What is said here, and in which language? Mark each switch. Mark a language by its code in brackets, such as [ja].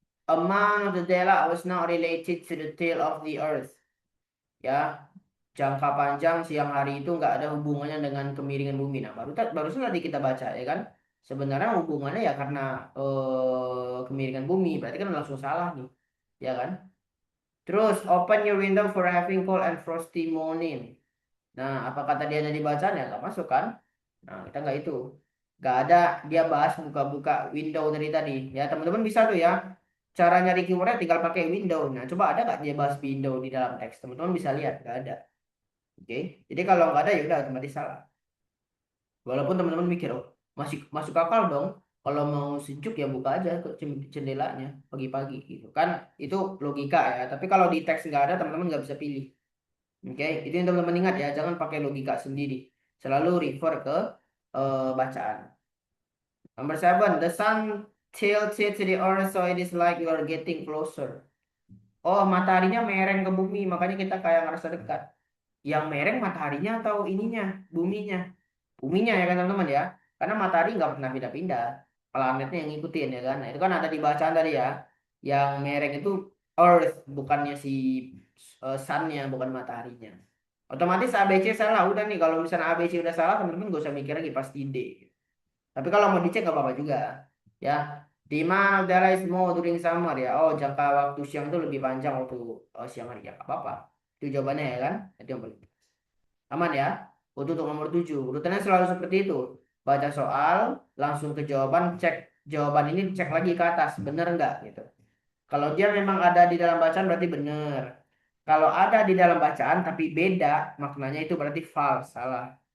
[en] Amount of the daylight was not related to the tail of the earth. [id] Ya, jangka panjang siang hari itu nggak ada hubungannya dengan kemiringan bumi. Nah, barusan tadi kita baca ya kan. Sebenarnya hubungannya ya karena kemiringan bumi. Berarti kan langsung salah nih. Ya kan? Terus [en] open your window for having cold and frosty morning. [id] Nah, apa kata dia tadi bacaan ya nggak masuk kan? Nah, kita nggak itu. Nggak ada dia bahas buka-buka window dari tadi. Ya, teman-teman bisa tuh ya. Cara nyari keywordnya tinggal pakai window. Nah, coba ada nggak dia bahas window di dalam teks? Teman-teman bisa lihat, nggak ada. Oke. Jadi kalau nggak ada ya udah otomatis salah. Walaupun teman-teman mikir, oh, masih masuk akal dong. Kalau mau sejuk ya buka aja ke jendelanya pagi-pagi gitu kan. Itu logika ya. Tapi kalau di teks nggak ada, teman-teman nggak bisa pilih. Oke, itu yang teman-teman ingat ya, jangan pakai logika sendiri. Selalu refer ke bacaan. [en] Number 7, the sun tilted to the earth so it is like you are getting closer. [id] Oh, mataharinya mereng ke bumi, makanya kita kayak ngerasa dekat. Yang mereng mataharinya atau ininya, buminya? Buminya ya kan teman-teman ya. Karena matahari nggak pernah pindah-pindah. Planetnya yang ngikutin ya kan. Nah, itu kan ada di bacaan tadi ya. Yang mereng itu earth, bukannya si sun-nya, bukan mataharinya. Otomatis ABC salah. Udah nih, kalau misalnya ABC udah salah, teman-teman gak usah mikir lagi, pasti D. Tapi kalau mau dicek nggak apa-apa juga. Ya, D Di mana [en] daylight is more during summer ya. [id] Oh, jangka waktu siang itu lebih panjang waktu siang hari ya. Nggak apa-apa. Itu jawabannya ya kan. Itu yang paling aman ya. Untuk nomor 7. Urutannya selalu seperti itu. Baca soal, langsung ke jawaban, cek jawaban ini, cek lagi ke atas. Bener nggak gitu. Kalau dia memang ada di dalam bacaan berarti benar. Kalau ada di dalam bacaan tapi beda, maknanya itu berarti false, salah.